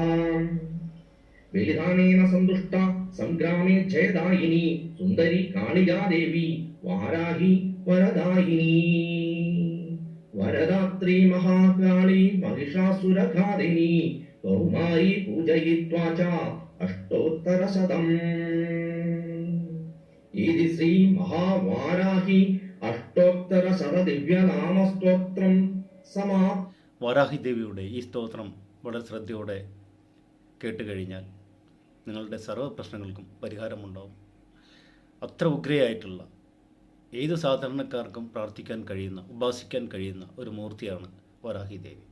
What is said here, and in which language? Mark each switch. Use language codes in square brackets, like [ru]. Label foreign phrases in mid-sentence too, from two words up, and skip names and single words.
[sa] बलिदानेन सन्तुष्टा संग्रामे जयदायिनी सुन्दरी कालिका देवी वाराही वरदायिनी वरदात्री महाकाली महिषासुरघादिनी कौमारी पूजयित्वा च अष्टोत्तरशतम् इति श्री महावाराही അഷ്ടോത്തര ദിവ്യനാമസ്തോത്രം [ml] വാരാഹി ദേവിയുടെ ഈ സ്തോത്രം വളരെ ശ്രദ്ധയോടെ കേട്ടുകഴിഞ്ഞാൽ നിങ്ങളുടെ സർവ്വ പ്രശ്നങ്ങൾക്കും പരിഹാരമുണ്ടാവും. അത്ര ഉഗ്രയായിട്ടുള്ള ഏത് സാധാരണക്കാർക്കും പ്രാർത്ഥിക്കാൻ കഴിയുന്ന ഉപാസിക്കാൻ കഴിയുന്ന ഒരു മൂർത്തിയാണ് വാരാഹി ദേവി.